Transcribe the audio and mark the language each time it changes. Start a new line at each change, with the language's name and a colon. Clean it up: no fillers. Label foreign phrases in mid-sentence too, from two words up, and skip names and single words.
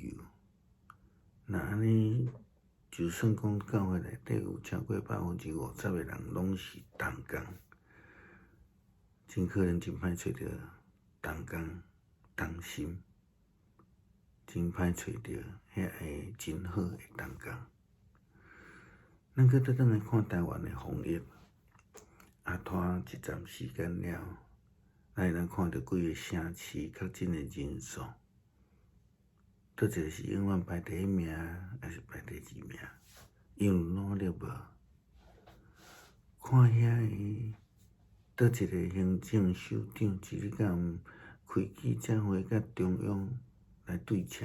Min Nan Chinese: 那安尼，就算讲教会内底有超过50%的人拢是同工，真可能真歹找着同工同心，真歹找着遐个真好的同工。咱搁倒来看台湾的防疫，拖一站时间了，咱会看到几个城市确诊的人数，倒一个是永远排第1名，还是排第2名？因有努力无？看遐个倒一个行政首长，一日敢开记者会，甲中央来对呛。